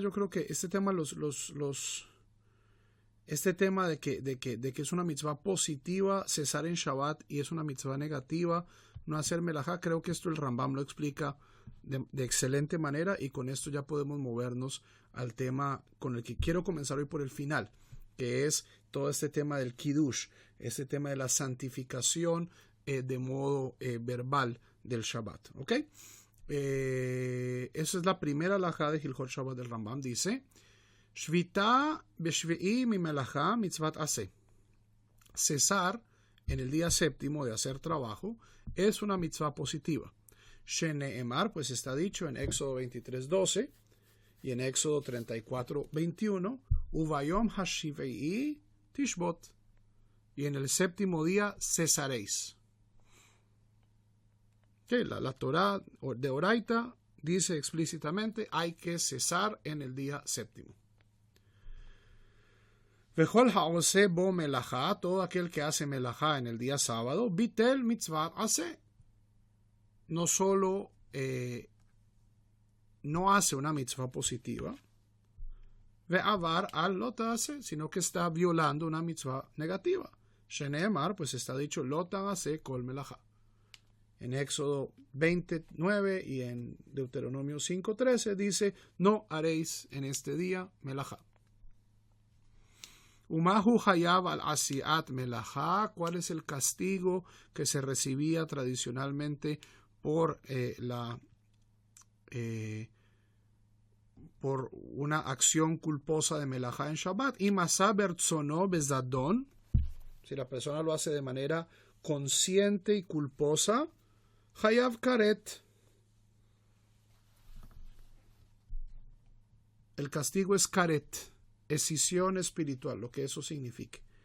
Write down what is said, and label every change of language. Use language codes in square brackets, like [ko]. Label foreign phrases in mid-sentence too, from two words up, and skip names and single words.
[es] Yo creo que este tema este tema de que es una mitzvah positiva cesar en Shabbat y es una mitzvah negativa no hacer melajá, creo que esto el Rambam lo explica de excelente manera, y con esto ya podemos movernos al tema con el que quiero comenzar hoy por el final, que es todo este tema del Kiddush, este tema de la santificación de modo verbal del Shabbat. ¿Ok? Esa es la primera halajá de Hilchot Shabbat del Rambam. [he] Dice: שביתה בשביעי ממלאכה מצות עשה. [es] Cesar en el día séptimo de hacer trabajo es una mitzvah positiva. Sheneemar, pues está dicho en Éxodo 23:12 y en Éxodo 34:21, [he] וביום השביעי תשבות, [es] y en el séptimo día cesaréis. Okay, la Torá de Oraita dice explícitamente hay que cesar en el día séptimo. [he] וכל העושה בו מלאכה, [es] todo aquel que hace melajá en el día sábado, [he] ביטל מצות עשה. [es] No solo no hace una mitzvah positiva, [he] ועבר על לא תעשה, [es] sino que está violando una mitzvah negativa. Sheneemar, pues está dicho [he] לא תעשה כל מלאכה. [es] En Éxodo 29 y en Deuteronomio 5:13 dice: no haréis en este día melajá. [he] ומהו חייב על עשיית מלאכה, [es] ¿cuál es el castigo que se recibía tradicionalmente por por una acción culposa de melajá en Shabbat? Y [he] עשה ברצונו בזדון, [es] si la persona lo hace de manera consciente y culposa, [he] חייב כרת, [es] el castigo es karet, escisión espiritual, lo que eso signifique.